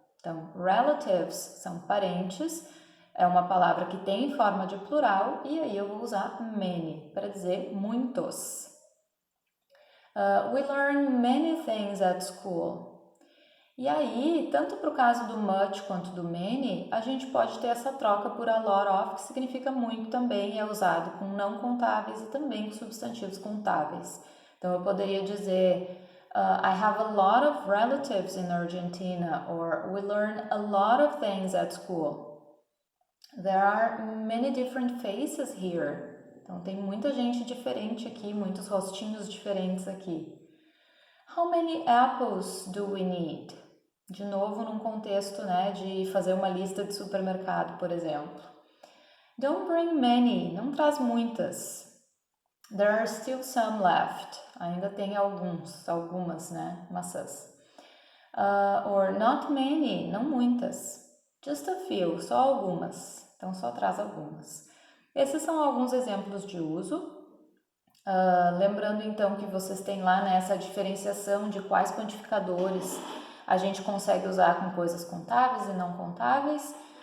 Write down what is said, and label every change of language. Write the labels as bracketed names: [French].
[Portuguese] Então, relatives são parentes, é uma palavra que tem forma de plural e aí eu vou usar many para dizer muitos. [English] We learn many things at school. [Portuguese] E aí, tanto para o caso do much quanto do many, a gente pode ter essa troca por a lot of, que significa muito também, é usado com não contáveis e também com substantivos contáveis. Então, eu poderia dizer, [English] I have a lot of relatives in Argentina, or we learn a lot of things at school. There are many different faces here. [Portuguese] Então, tem muita gente diferente aqui, muitos rostinhos diferentes aqui. [English] How many apples do we need? [Portuguese] De novo, num contexto, né, de fazer uma lista de supermercado, por exemplo. [English] Don't bring many, [Portuguese] não traz muitas. [English] There are still some left. [Portuguese] Ainda tem algumas, né, maçãs. [English] Or not many, [Portuguese] não muitas. [English] Just a few, [Portuguese] só algumas. Então, só traz algumas. Esses são alguns exemplos de uso. Lembrando, então, que vocês têm lá, né, essa diferenciação de quais quantificadores a gente consegue usar com coisas contáveis e não contáveis.